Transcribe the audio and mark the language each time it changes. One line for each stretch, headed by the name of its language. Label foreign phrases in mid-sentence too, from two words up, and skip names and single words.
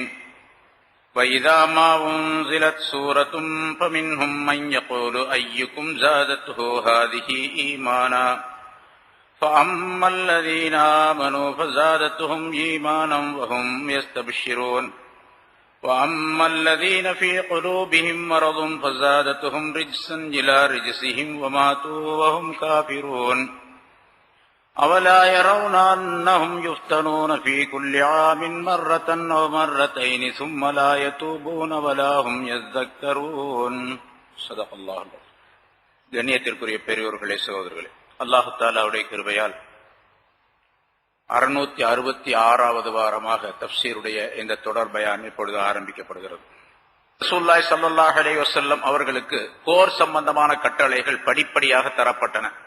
Arabic: وإذا ما أنزلت سورة فمنهم من يقول أيكم زادته هذه إيمانا فأما الذين آمنوا فزادتهم إيمانا وهم يستبشرون وأما الذين في قلوبهم مرض فزادتهم رجسا إلى رجسهم وماتوا وهم كافرون. أولا يرون أنهم يفتنون في كل عام مرة أو مرتين ثم لا يتوبون ولا هم يذكرون. صدق الله.
Tamil: கண்ணியத்திற்குரிய பெரியோர்களே, சகோதரர்களே, அல்லாஹு தஆலாவுடைய கிருபையால் 666வது வாரமாக தஃப்சீருடைய இந்த தொடர் பயான் இப்பொழுது ஆரம்பிக்கப்படுகிறது.
Arabic: رسول الله صلى الله عليه وسلم
Tamil: அவர்களுக்கு போர் சம்பந்தமான கட்டளைகள் படிப்படியாக தரப்பட்டன.